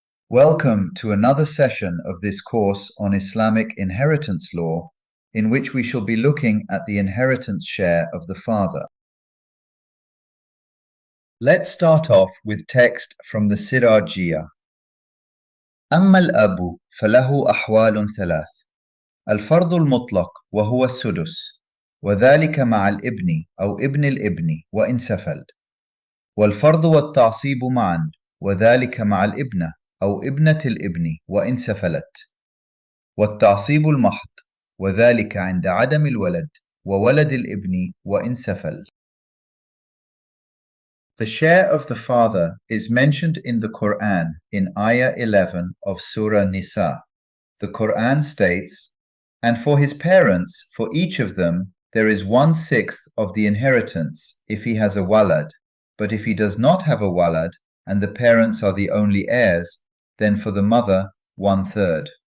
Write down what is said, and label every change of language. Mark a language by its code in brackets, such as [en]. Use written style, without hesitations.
[en] Welcome to another session of this course on Islamic inheritance law, in which we shall be looking at the inheritance share of the father. Let's start off with text from the Sirajiyah. [ar] أما الأب فله أحوال ثلاث: الفرض المطلق وهو السدس، وذلك مع الابن أو ابن الابن وإن سفل، والفرض والتعصيب معا، وذلك مع الابنة أو ابنة الابن وإن سفلت، والتعصيب المحض، وذلك عند عدم الولد وولد الابن وإن سفل. [en] The share of the father is mentioned in the Quran in Ayah 11 of Surah Nisa. The Quran states, "And for his parents, for each of them, there is 1/6 of the inheritance if he has a walad, but if he does not have a walad and the parents are the only heirs, then for the mother 1/3.